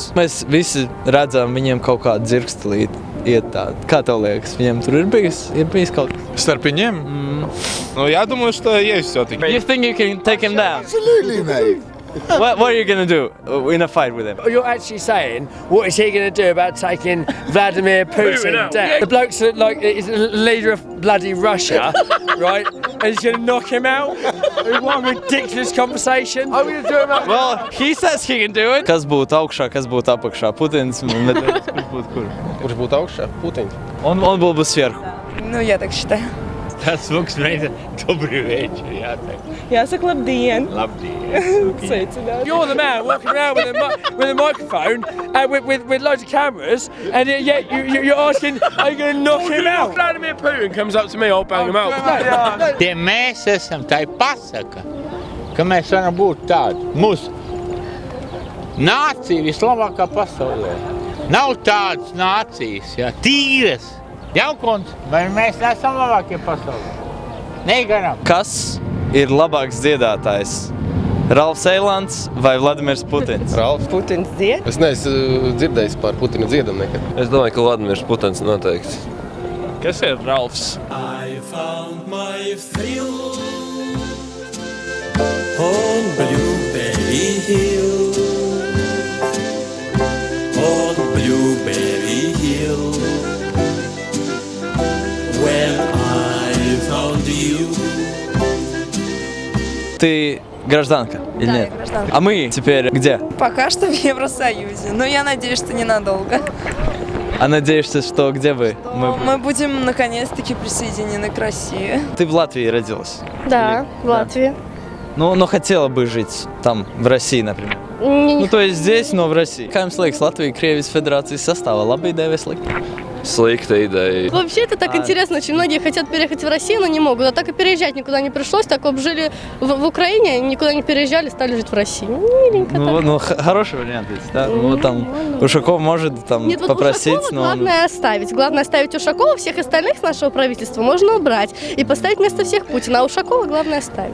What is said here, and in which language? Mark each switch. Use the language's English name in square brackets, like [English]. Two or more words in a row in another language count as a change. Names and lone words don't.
[Latvian] Mēs visi redzam viņiem kaut kādu dzirkstelīti iet tādu. Kā tev liekas, viņiem tur ir bijis kaut kas? Starp viņiem? [Russian] Ну, я думаю, что есть все-таки. [English] You think you can take him down? Absolutely, mate. What are you going to do in a fight with him? You're actually saying, what is he going to do about taking Vladimir Putin down? The bloke's like, he's the leader of bloody Russia, right? And he's going to knock him out? What a ridiculous conversation. I'm going to do him out. Well, he says he can do it. [Latvian] Kas būtu augšā, kas būtu apakšā? Putins un Medveģevs, kurš būtu kur? Kurš būtu augšā? Putins. [Russian] Он был бы сверху. Ну, я так считаю. [English] Tas looks amazing. [Russian] Добрый вечер, [Latvian] jāteic. Jāsaka labdien. Labdien. Sveicināt. [English] You're the man walking around with a microphone and with loads of cameras, and yet you're asking, are you going to knock him out? Vladimir Putin comes up to me, I'll bang him out. [Latvian] Tie mēs esam, tā ir pasaka, ka mēs varam būt tādi. Mūsu nācija vislabākā pasaulē. Nav tādas nācijas, tīras. Jaukons, vai mēs esam labākie pasaulē? Negaram. Kas ir labāks dziedātājs? Ralfs Eilants vai Vladimirs Putins? Ralfs Putins dzied? Es neesmu dzirdējis par Putina dziedam nekad. Es domāju, ka Vladimirs Putins noteikti. Kas ir Ralfs? [English] I found my thrill on Blueberry Hill. On Blueberry Hill. When I found you. [Russian] Ты гражданка или Да, нет? я гражданка. А мы теперь где? Пока что в Евросоюзе, но я надеюсь, что ненадолго. А надеешься, что где вы? Мы будем наконец-таки присоединены к России. Ты в Латвии родилась? Да, в Латвии. Но хотела бы жить там, в России, например. Ну, то есть здесь, но в России. [Latvian] Kā jums liekas, Latvija Krievijas Federācijas sastāvā? Labi ideja vai slikta? Slikta ideja. [Russian] Вообще это так интересно, очень многие хотят переехать в Россию, но не могут, а так и переезжать никуда не пришлось, так вот жили в Украине, никуда не переезжали, стали жить в России. Миленько так. Ну, хороший вариант ведь, да? Ну, там Ушаков может там Нет, вот попросить, Ушакова но главное оставить. Главное оставить Ушакова, всех остальных с нашего правительства можно убрать и поставить вместо всех Путина, а Ушакова главное оставить.